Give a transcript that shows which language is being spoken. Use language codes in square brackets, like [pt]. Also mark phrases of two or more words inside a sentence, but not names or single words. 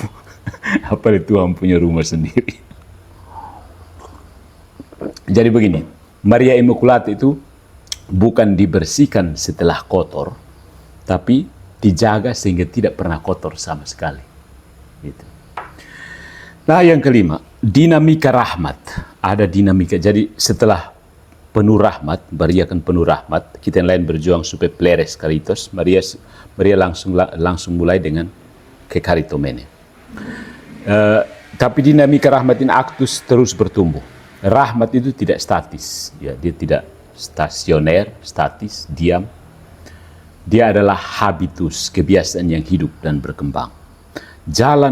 [id] Apalagi Tuhan punya rumah sendiri. Jadi begini, Maria Immaculata itu bukan dibersihkan setelah kotor, tapi dijaga sehingga tidak pernah kotor sama sekali. Gitu. Nah, yang kelima, dinamika rahmat. Ada dinamika. Jadi setelah penuh rahmat, Maria kan penuh rahmat. Kita yang lain berjuang supaya [el] πλήρης χάριτος. [id] Maria langsung mulai dengan kekaritomene. Tapi dinamika rahmat ini aktus terus bertumbuh. Rahmat itu tidak statis, ya, dia tidak stasioner, statis, diam. Dia adalah habitus, kebiasaan yang hidup dan berkembang.